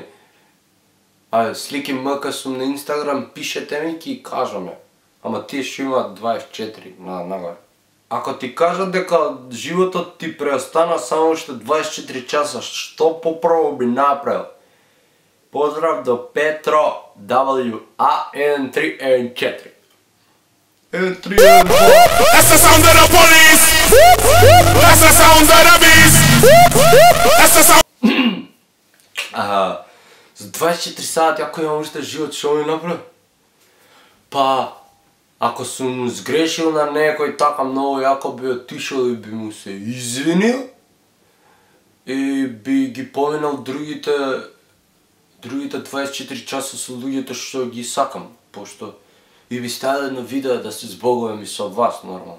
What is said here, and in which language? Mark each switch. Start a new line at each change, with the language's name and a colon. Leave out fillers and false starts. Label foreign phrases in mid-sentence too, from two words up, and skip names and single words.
Macedonian: Слики МК сум на Инстаграм, пишете ми ки кажаме. Ама тие што имаат 24 нагоре. Ако ти кажат дека животот ти преостана само уште 24 часа, што попрво би направил? Поздрав до Петро WA13N4.
English: That's the sound of the police. That's the sound of the beast. That's the sound.
Macedonian: За 24 сати ако имам уште живот, што ми направи? Па, ако сум сгрешил на некој така многу, јако би отишол и би му се извинил и би ги поминал другите 24 часа со луѓето што ги сакам, пошто и би ставил едно видео да се збогувам и со вас, нормално.